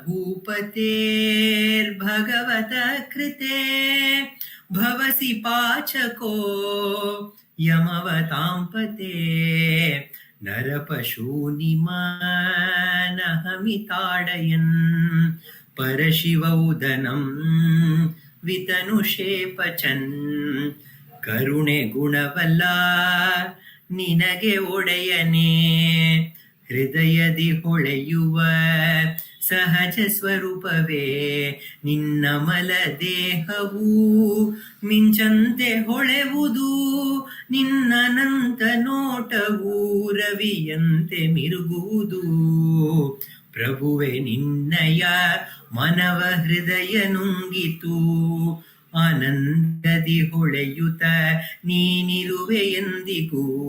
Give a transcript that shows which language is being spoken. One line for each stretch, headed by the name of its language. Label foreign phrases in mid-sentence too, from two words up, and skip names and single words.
Sanskrit: भूपतेर्भगवत कृते भवसि पाचको यमवतां पते नरपशूनिमानहमिताडयन् परशिवौदनं वितनुषे पचन् करुणे गुणवल्ला
Kannada: ನಿನಗೆ ಒಡೆಯನೆ ಹೃದಯದಿ ಹೊಳೆಯುವ ಸಹಜ ಸ್ವರೂಪವೇ ನಿನ್ನಮಲ ದೇಹವು ಮಿಂಚಂತೆ ಹೊಳೆವುದು ನಿನ್ನನಂತ ನೋಟವು ರವಿಯಂತೆ ಮಿರುಗುವುದು ಪ್ರಭುವೆ ನಿನ್ನಯ ಮನವ ಹೃದಯ ನುಂಗಿತು ಆನಂದದಿ ಹೊಳೆಯುತ ನೀನಿರುವೆ ಎಂದಿಗೂ